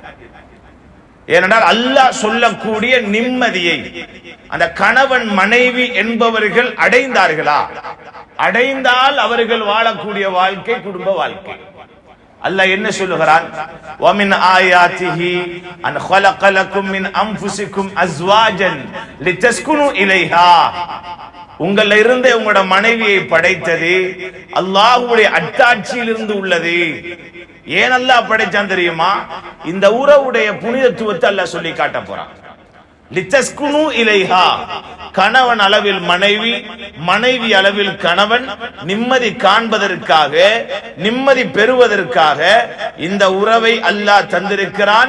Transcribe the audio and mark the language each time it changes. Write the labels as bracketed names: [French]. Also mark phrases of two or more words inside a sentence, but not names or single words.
[Tamil] ஏனென்றால் அல்லாஹ் சொல்லக்கூடிய நிம்மதியை அந்த கணவன் மனைவி என்பவர்கள் அடைந்தார்களா? அடைந்தால் அவர்கள் வாழக்கூடிய வாழ்க்கை குடும்ப வாழ்க்கை. அல்லாஹ் என்ன சொல்லுகிறான்? [Arabic] ومن آياته أن خلق لكم من انفسكم ازواجا لتسكنوا اليها. [Tamil] உங்கள இருந்தே உங்களோட மனைவியை படைத்தது அல்லாஹ்வுடைய அத்தாட்சியிலிருந்து உள்ளது. ஏன் அல்லாஹ் படைச்சான் தெரியுமா? இந்த உறவுடைய புனிதத்துவத்தை அல்லாஹ் சொல்லி காட்ட போறான். [Arabic] لتسكنوا إليها, [Tamil] கணவன் அளவில் மனைவி, மனைவி அளவில் கணவன் நிம்மதி காண்பதற்காக, நிம்மதி பெறுவதற்காக இந்த உறவை அல்லாஹ் தந்திருக்கிறான்.